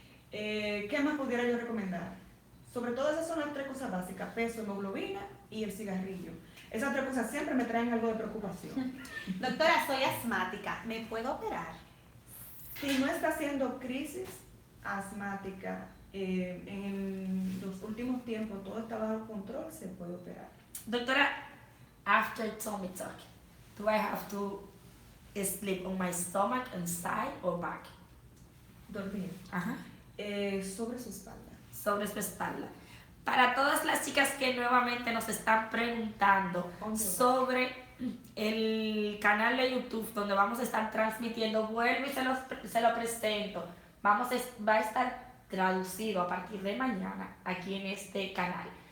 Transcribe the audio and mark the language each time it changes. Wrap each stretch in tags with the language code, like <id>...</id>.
<es>¿Qué más pudiera yo recomendar? Sobre todo esas son las 3 cosas básicas: peso, hemoglobina y el cigarrillo. Esas 3 cosas siempre me traen algo de preocupación. Doctora, soy asmática, ¿me puedo operar? Si no está haciendo crisis asmática, en los últimos tiempos todo está bajo control, se puede operar.</es> <en>Doctora, after tummy tuck, do I have to sleep on my stomach and side or back?</en> <es>Dormir. Ajá. Sobre su espalda. Sobre su espalda. Para todas las chicas que nuevamente nos están preguntando sobre el canal de YouTube donde vamos a estar transmitiendo, vuelvo y se lo presento. Va a estar traducido a partir de mañana aquí en este canal.</es>